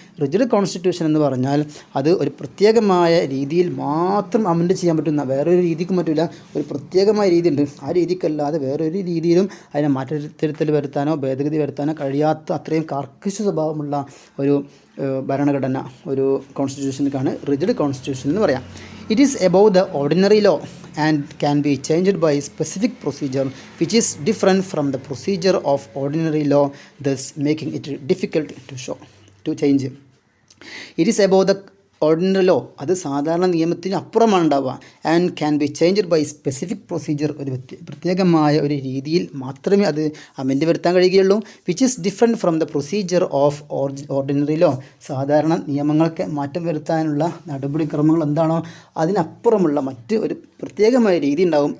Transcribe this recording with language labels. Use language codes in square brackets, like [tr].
[ml] Rigid constitution എന്ന് പറഞ്ഞാൽ അത് ഒരു പ്രത്യേകമായ രീതിയിൽ മാത്രം അമെൻഡ് ചെയ്യാൻ പറ്റുന്ന, വേറൊരു രീതിക്കും പറ്റില്ല. ഒരു പ്രത്യേകമായ രീതിയുണ്ട്, ആ രീതിക്കല്ലാതെ വേറൊരു രീതിയിലും അതിനെ മാറ്റത്തിരുത്തൽ വരുത്താനോ ഭേദഗതി വരുത്താനോ കഴിയാത്ത അത്രയും കർക്കശ സ്വഭാവമുള്ള ഒരു ഭരണഘടന, ഒരു കോൺസ്റ്റിറ്റ്യൂഷനൊക്കെയാണ് റിജിഡ് കോൺസ്റ്റിറ്റ്യൂഷൻ എന്ന് പറയാം. [en] It is above the ordinary law and can be changed by specific procedure which is different from the procedure of ordinary law, thus making it difficult to change. It is above the ordinary law, [ml] അത് സാധാരണ നിയമത്തിന് അപ്പുറമാണ് ഉണ്ടാവുക. [en] and can be changed by specific procedure, [ml] ഒരു പ്രത്യേകമായ ഒരു രീതിയിൽ മാത്രമേ അത് അമെൻഡ് വരുത്താൻ കഴിയുകയുള്ളൂ. [en] Which is different from the procedure of ordinary law. [ml] സാധാരണ നിയമങ്ങൾക്ക് മാറ്റം വരുത്താനുള്ള നടപടിക്രമങ്ങൾ എന്താണോ അതിനപ്പുറമുള്ള മറ്റ് ഒരു പ്രത്യേകമായ രീതി ഉണ്ടാകും.